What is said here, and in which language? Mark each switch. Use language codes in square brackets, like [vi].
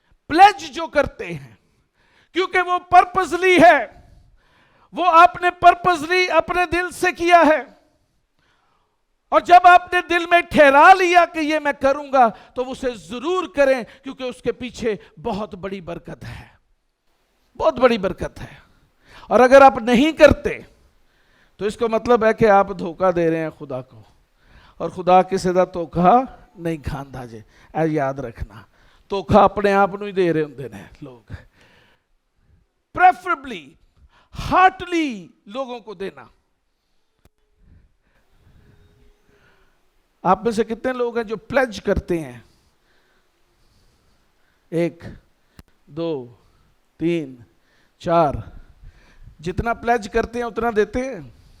[hi] Pledge जो करते हैं, क्योंकि वो पर्पसली है, वो आपने पर्पसली अपने दिल से किया है, और जब आपने दिल में ठहरा लिया कि ये मैं करूंगा, तो उसे जरूर करें, क्योंकि उसके पीछे बहुत बड़ी बरकत है, बहुत बड़ी बरकत है। और अगर आप नहीं करते तो इसका मतलब है कि आप धोखा दे रहे हैं खुदा को, और खुदा किसी का धोखा नहीं [pa] खांदा जे, ऐ याद रखना। [hi] धोखा अपने आप [pa] ਨੂੰ ਹੀ ਦੇ ਰਹੇ ਹੁੰਦੇ ਨੇ लोग। [hi] प्रेफरेबली हार्टली लोगों को देना। आप में से कितने लोग हैं जो प्लेज करते हैं? 1 2 3 4, जितना प्लेज करते हैं उतना देते हैं?